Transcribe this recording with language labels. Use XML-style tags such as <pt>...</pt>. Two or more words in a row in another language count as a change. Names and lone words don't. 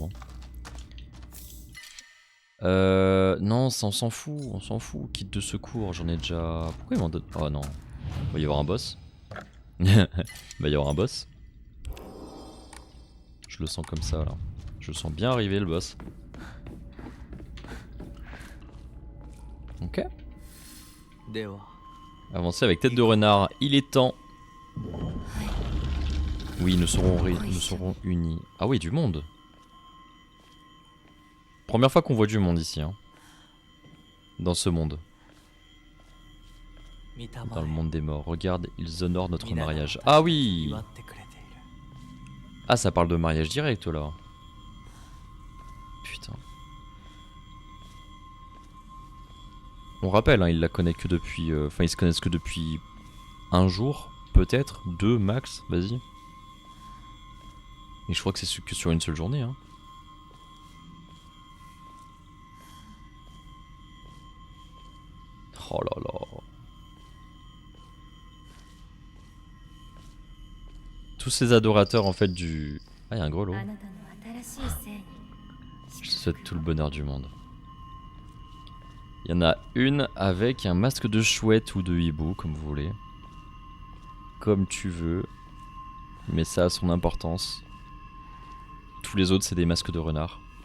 <fr>Hein. Non, ça, on s'en fout. Kit de secours, j'en ai déjà. Pourquoi il m'en donne? Oh non. Il va y avoir un boss. Il va y avoir un boss. Je le sens comme ça là. Je le sens bien arriver le boss. Ok.</fr> <ja>では</ja> <fr>Avancer avec tête de renard, il est temps. Oui, nous serons unis. Ah oui, du monde. Première fois qu'on voit du monde ici, hein. Dans ce monde.</fr> <ja>見た</ja> <fr>Dans</fr> <ja>ま</ja> <fr>le</fr> <ja>え</ja> <fr>monde des morts. Regarde, ils honorent notre</fr> <ja>皆が</ja> <fr>mariage.</fr> <ja>私 Ah を</ja> <fr>oui.</fr> <ja>祝ってくれている</ja> <fr>Ah, ça parle de mariage direct là. Putain. On rappelle, hein, ils la connaissent que depuis... Enfin, ils se connaissent que depuis un jour, peut-être, 2 max, vas-y. Et je crois que c'est que sur une seule journée, hein. Oh là là. Tous ces adorateurs en fait du... Ah, il y a un grelot.</fr> <ja>あなたの新しい生に</ja> <fr>Je te souhaite tout le bonheur du monde. Il y en a une avec un masque de chouette ou de hibou, comme vous voulez. Comme tu veux. Mais ça a son importance. Tous les autres, c'est des masques de renard.</fr>